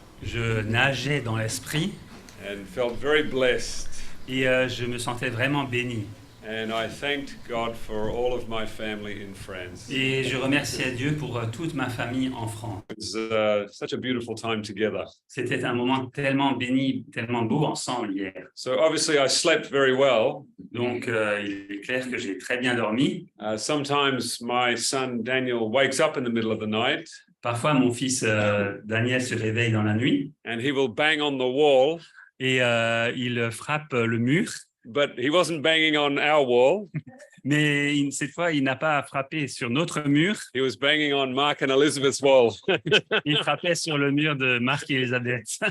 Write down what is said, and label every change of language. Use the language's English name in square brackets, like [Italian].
[French] je nageais dans l'esprit [English] and felt very blessed. [French] et je me sentais vraiment béni. [English] And I thanked God for all of my family in France. [French] Et je remerciais Dieu pour toute ma famille en France. [English] It was such a beautiful time together. [French] C'était un moment tellement béni, tellement beau ensemble hier. [English] So obviously I slept very well. [French] Donc il est clair que j'ai très bien dormi. [English] Sometimes my son Daniel wakes up in the middle of the night [French] Parfois mon fils Daniel se réveille dans la nuit [English] and he will bang on the wall, [French] et il frappe le mur. [English] but he wasn't banging on our wall. [French] Mais cette fois, il n'a pas frappé sur notre mur. [English] He was banging on Mark and Elizabeth's wall. [French] Il frappait sur le mur de Marc et Elisabeth.